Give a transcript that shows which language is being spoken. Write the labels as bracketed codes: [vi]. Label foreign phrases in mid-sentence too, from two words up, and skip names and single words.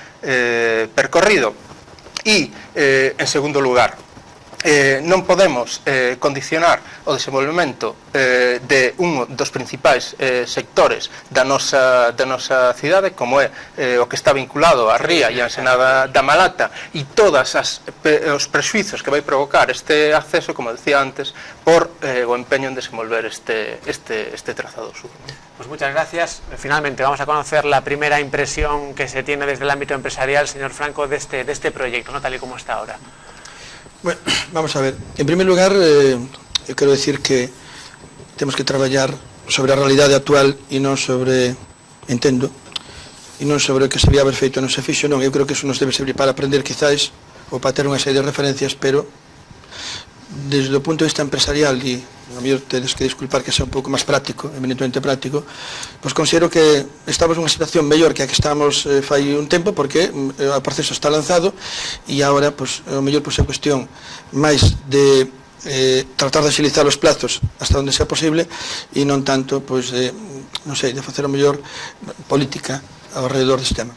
[gl] E, en segundo lugar, non podemos condicionar o desenvolvemento de un dos principais sectores da nosa cidade, como é o que está vinculado á ría e á ensenada da Malata, e todos os prexuizos que vai provocar este acceso, como decía antes, por o empeño en desenvolver este trazado sur. [es] Pues muchas gracias. Finalmente vamos a conocer la primera impresión que se tiene desde el ámbito empresarial, señor Franco, de este proyecto, ¿no? Tal y como está ahora. Bueno, vamos a ver. En primer lugar, [gl] eu quero decir que temos que traballar sobre a realidade actual e non sobre, entendo, e non sobre o que se debía haber feito non se fixo, non. Eu creo que eso nos debe servir para aprender, quizás, ou para ter unha serie de referencias, pero desde o punto de vista empresarial, e a mellor tedes que disculpar que sea un pouco máis práctico, eminentemente práctico, pois considero que estamos nunha situación mellor que a que estamos fai un tempo, porque o proceso está lanzado e agora, pois, o mellor pois, é cuestión máis de tratar de agilizar os plazos hasta onde sea posible e non tanto, pois, non sei, de facer o mellor política ao redor deste tema.